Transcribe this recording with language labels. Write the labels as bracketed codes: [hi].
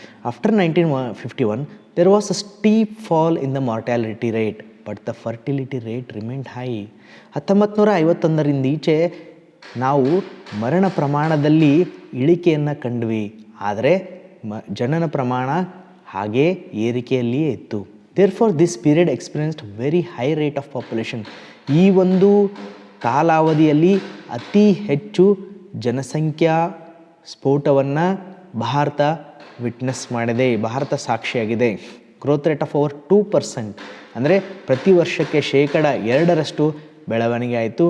[en] After 1951 there was a steep fall in the mortality rate but the fertility rate remained high. [kn] 1951ರಿಂದ ಈಚೆ ನಾವು ಮರಣ ಪ್ರಮಾಣದಲ್ಲಿ ಇಳಿಕೆಯನ್ನು ಕಂಡ್ವಿ, ಆದರೆ ಜನನ ಪ್ರಮಾಣ ಹಾಗೇ ಏರಿಕೆಯಲ್ಲಿಯೇ ಇತ್ತು. [en] therefore this period experienced very high rate of population. [kn] ಈ ಒಂದು ಕಾಲಾವಧಿಯಲ್ಲಿ ಅತಿ ಹೆಚ್ಚು ಜನಸಂಖ್ಯಾ ಸ್ಫೋಟವನ್ನು ಭಾರತ ವಿಟ್ನೆಸ್ ಮಾಡಿದೆ, ಭಾರತ ಸಾಕ್ಷಿಯಾಗಿದೆ. [en] growth rate of over 2%, [kn] ಅಂದರೆ ಪ್ರತಿ ವರ್ಷಕ್ಕೆ 2% ಬೆಳವಣಿಗೆ ಆಯಿತು.